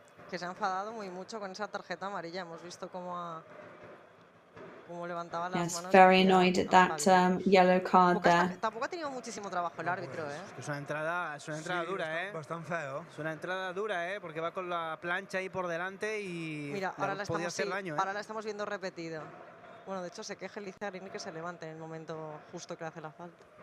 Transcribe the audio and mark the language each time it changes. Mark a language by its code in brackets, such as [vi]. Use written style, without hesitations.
[es] Que se ha enfadado muy mucho con esa tarjeta amarilla. Hemos visto cómo levantaba las manos. [en] Very annoyed at that yellow card there. [es] Tampoco ha tenido muchísimo trabajo el árbitro, Es una entrada dura, Bastante feo. Es una entrada dura, porque va con la plancha ahí por delante y mira, ahora podía hacer daño, ahora la estamos viendo repetido. Bueno, de hecho se queja el Lizarini que se levante en el momento justo que hace la falta.